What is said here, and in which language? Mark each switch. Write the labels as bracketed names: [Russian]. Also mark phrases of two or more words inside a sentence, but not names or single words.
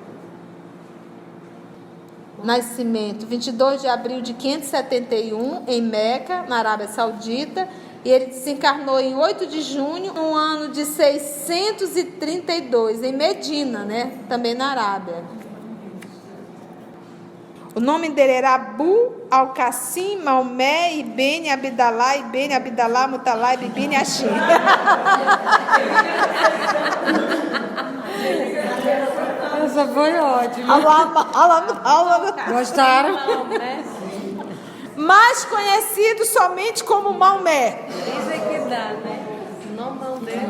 [Portuguese] Nascimento, 22 de abril de 571, em Meca, na Arábia Saudita, e ele desencarnou em 8 de junho, no ano de 632, em Medina, né? Também na Arábia. O nome dele era Abu Al-Qasim Maomé ibn Abdallah ibn Abdallah Mutalib ibn Hashim. Essa foi ótima. Gostaram? Mais conhecido somente como Maomé. Isso é que dá, né? O nome dele.